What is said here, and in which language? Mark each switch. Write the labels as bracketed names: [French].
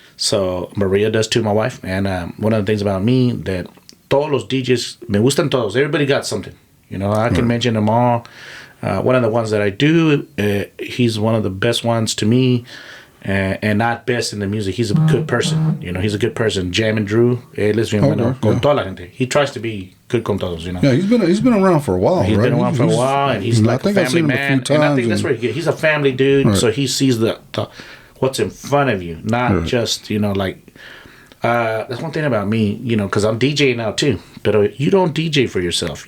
[English] So Maria does too, my wife. And one of the things about me that [Spanish] todos los DJs, me gustan todos. [English] Everybody got something. I can mention them all. One of the ones that I do, he's one of the best ones to me, and not best in the music. He's a good person. He's a good person. [Spanish] Jam and Drew, él es bien bueno con toda la gente. [English] He tries to be good [Spanish] con todos. [English] Yeah, he's been around for a while. He's been around for a while, and he's like a family man. And I think that's where he's a family dude. So he sees the what's in front of you, not just that's one thing about me, because I'm DJing now too. But you don't DJ for yourself.